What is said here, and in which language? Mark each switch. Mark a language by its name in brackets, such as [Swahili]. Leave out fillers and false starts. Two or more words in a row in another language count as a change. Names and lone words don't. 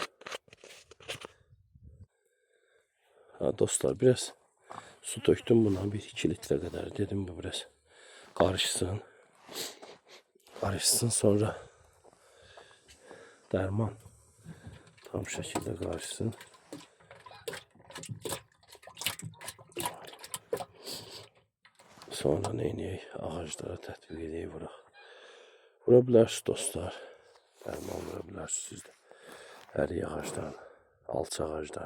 [Turkish] Dostlar, biraz su döktüm buna, 1-2 litre kadar. Dedim bu biraz karışsın. Karışsın, sonra derman tam şekilde karışsın. [Azerbaijani] Sonra neyniyək? Ağaclara tətbiq edeyik bura. Vura bilərsiniz dostlar. Derman vura bilərsiniz siz də. Ərik ağaclarını, alça ağaclarını.